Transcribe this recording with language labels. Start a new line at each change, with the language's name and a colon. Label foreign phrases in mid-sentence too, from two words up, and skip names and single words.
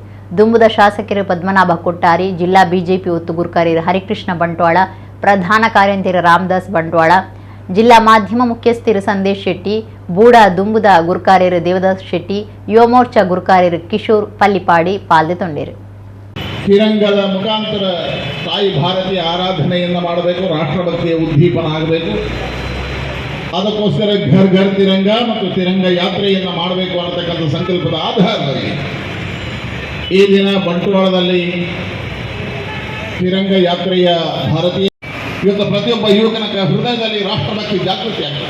Tulu: ದುಂಬುದ ಶಾಸಕರು ಪದ್ಮನಾಭ ಕೊಟ್ಟಾರಿ, ಜಿಲ್ಲಾ ಬಿಜೆಪಿ ಒತ್ತು ಗುರುಕಾರ್ಯರು ಹರಿಕೃಷ್ಣ ಬಂಟ್ವಾಳ, ಪ್ರಧಾನ ಕಾರ್ಯಂತರ ರಾಮದಾಸ್ ಬಂಟ್ವಾಳ, ಜಿಲ್ಲಾ ಮಾಧ್ಯಮ ಮುಖ್ಯಸ್ಥರು ಸಂದೇಶ್ ಶೆಟ್ಟಿ, ಬೂಡ ದುಂಬುದ ಗುರುಕಾರ್ಯರು ದೇವದಾಸ್ ಶೆಟ್ಟಿ, ಯುವ ಮೋರ್ಚಾ ಗುರುಕಾರ್ಯರು ಕಿಶೋರ್ ಪಲ್ಲಿಪಾಡಿ ಪಾಲ್ದೆ ತೊಂಡೇರು.
Kannada: ತಿರಂಗದ ಮುಖಾಂತರ ತಾಯಿ ಭಾರತೀಯ ಆರಾಧನೆಯನ್ನು ಮಾಡಬೇಕು, ರಾಷ್ಟ್ರಭಕ್ತಿಯ ಉದ್ದೀಪನ ಆಗಬೇಕು. ಅದಕ್ಕೋಸ್ಕರ ಘರ್ ಘರ್ ತಿರಂಗ ಮತ್ತು ತಿರಂಗ ಯಾತ್ರೆಯನ್ನು ಮಾಡಬೇಕು ಅನ್ನತಕ್ಕಂಥ ಸಂಕಲ್ಪದ ಆಧಾರದಲ್ಲಿ ಈ ದಿನ ಬಂಟ್ವಾಳದಲ್ಲಿ ತಿರಂಗ ಯಾತ್ರೆಯ ಭಾರತೀಯ ಇವತ್ತು ಪ್ರತಿಯೊಬ್ಬ ಯುವಕನ ಹೃದಯದಲ್ಲಿ ರಾಷ್ಟ್ರಭಕ್ತಿ ಜಾಗೃತಿ ಆಗ್ತದೆ.